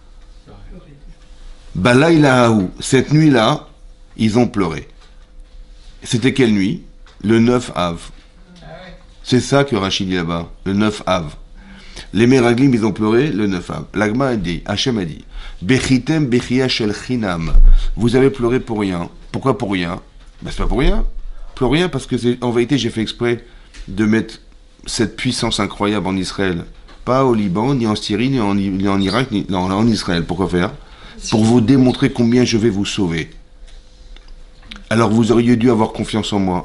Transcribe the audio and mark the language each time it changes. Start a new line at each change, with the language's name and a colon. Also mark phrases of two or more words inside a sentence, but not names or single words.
French: Balaïlahaou, cette nuit-là, ils ont pleuré. C'était quelle nuit? Le 9 Av. C'est ça que Rachid dit là-bas, le 9 Av. Les Meraglim, ils ont pleuré le 9 Av. L'Agma a dit, Hachem a dit,
Hebrew: בכיתם בכיה של חנם.
French: Vous avez pleuré pour rien. Pourquoi pour rien? Ben c'est pas pour rien. Pour rien parce que en vérité, j'ai fait exprès de mettre cette puissance incroyable en Israël. Pas au Liban, ni en Syrie, ni en Irak, ni en Israël. Pourquoi faire? Pour vous démontrer combien je vais vous sauver. Alors vous auriez dû avoir confiance en moi.